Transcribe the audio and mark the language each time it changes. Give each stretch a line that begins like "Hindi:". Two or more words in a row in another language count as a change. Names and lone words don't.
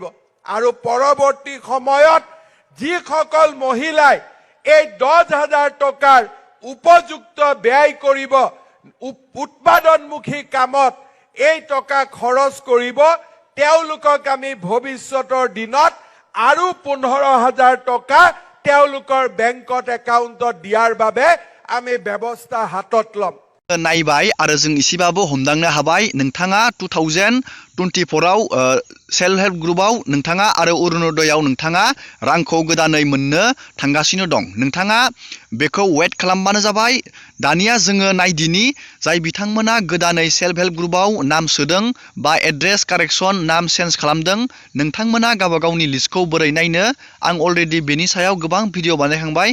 Assamese: আৰু পৰৱৰ্তী সময়ত যিসকল মহিলাই এই 10,000 টকাৰ উপযুক্ত ব্যয় কৰিব, উৎপাদনমুখী কামত এই টকা খৰচ কৰিব, তেওঁলোকক আমি ভৱিষ্যতৰ দিনত আৰু 15,000 টকা তেওঁলোকৰ বেংকত একাউণ্টত দিয়াৰ বাবে আমি ব্যৱস্থা হাতত ল'ম।
Bodo: नायबाय आरो जों इसेबाबो हमदांनो हाबाय नोंथाङा 24आव
English: self help groupআৱ
Bodo: नोंथाङा आरो अरुणोदयआव नोंथाङा रांखौ गोदानै मोननो थांगासिनो दं। नोंथाङा बेखौ वेट खालामबानो जाबाय। दानिया जोङो नायदिनि जाय बिथांमोना गोदानै
English: self help groupআৱ
Bodo: नाम सोदों बा
English: address correction name change
Bodo: खालामदों, नोंथांमोना गावबा गावनि लिस्टखौ बोरै नायनो आं अलरेडि बेनि सायाव गोबां भिडिअ बानायखांबाय।